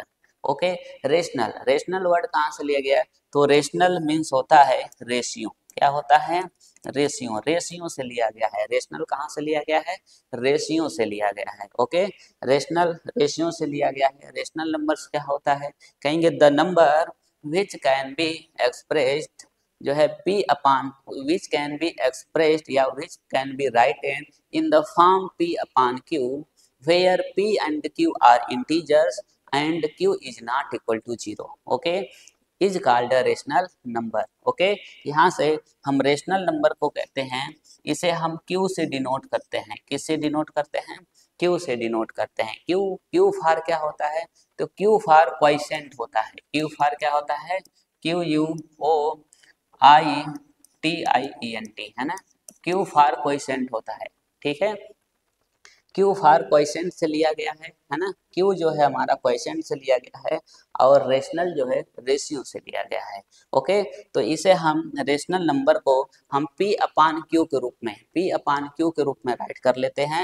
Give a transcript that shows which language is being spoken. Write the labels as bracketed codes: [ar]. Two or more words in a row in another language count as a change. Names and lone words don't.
[hi] ओके, रेशनल, [en] rational word [hi] कहाँ से लिया गया, तो [en] rational means [hi] होता है रेशियो। क्या होता है, रेशियो, रेशियो से लिया गया है। रेशनल कहाँ से लिया गया है, रेशियो से लिया गया है। ओके, रेशनल रेशियो से लिया गया है। [en] rational numbers [hi] क्या होता है, कहेंगे [en] the number which can be expressed [hi] जो है [en] p upon which can be expressed या which can be written in the form p upon q where p and q are integers and q is not equal to 0, okay, is called a rational number। [hi] okay, यहाँ से हम [en] rational number [hi] को कहते हैं, इसे हम q से डिनोट करते हैं। किससे डिनोट करते हैं, q से डिनोट करते हैं। q, [en] q for [hi] क्या होता है, तो [en] q for quotient [hi] होता है। [en] q for [hi] क्या होता है, [en] q u o i t i e n t, है ना। q for quotient [hi] होता है, ठीक है। [en] q for quotient [hi] से लिया गया है ना। क्यू जो है हमारा क्वोशिएंट से लिया गया है और रेशनल जो है रेशियो से लिया गया है। ओके, तो इसे हम [en] rational number [hi] को हम [en] p upon q [hi] के रूप में, [en] p upon q [hi] के रूप में राइट कर लेते हैं।